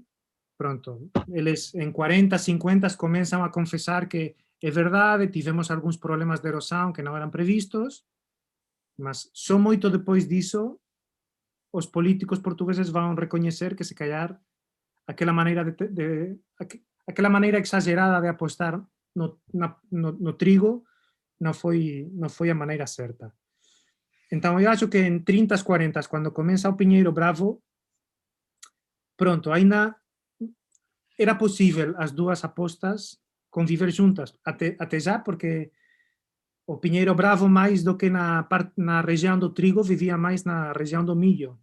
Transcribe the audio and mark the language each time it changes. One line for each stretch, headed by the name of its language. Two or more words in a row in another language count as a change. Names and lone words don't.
Galician: Pronto, eles en 40, 50 comenzan a confesar que é verdade, tivemos algúns problemas de erosão que non eran previstos, mas só moito depois diso os políticos portugueses van recoñecer que se callar aquela maneira aquela maneira exagerada de apostar no trigo
Portuguese: não foi a maneira certa. Então, eu acho que em 30, 40, quando começa o pinheiro bravo, pronto, ainda era possível as duas apostas conviver juntas, até já, porque o pinheiro bravo, mais do que na região do trigo, vivia mais na região do milho.